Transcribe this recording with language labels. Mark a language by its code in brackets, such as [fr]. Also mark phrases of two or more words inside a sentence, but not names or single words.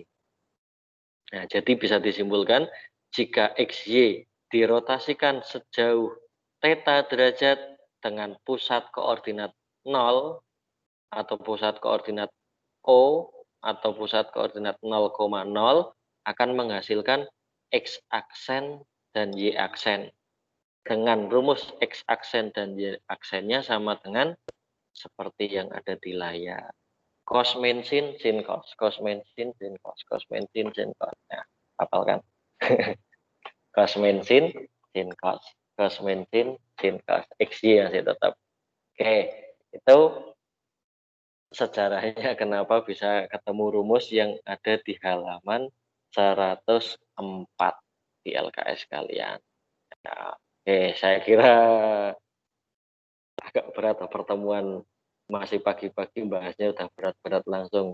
[id] Nah, jadi bisa disimpulkan jika XY dirotasikan sejauh theta derajat dengan pusat koordinat 0 atau pusat koordinat O atau pusat koordinat 0,0 akan menghasilkan X aksen dan Y aksen. Dengan rumus X aksen dan Y aksennya sama dengan seperti yang ada di layar. Cos min sin, sin cos, cos min sin, sin cos, cos min sin, sin cos. Nah, hafalkan. Cos min sin, sin cos, cos min sin, sin cos. XY masih tetap. Oke, itu sejarahnya kenapa bisa ketemu rumus yang ada di halaman 104 di LKS kalian. Nah, oke, saya kira agak berat pertemuan masih pagi-pagi bahasnya udah berat-berat langsung.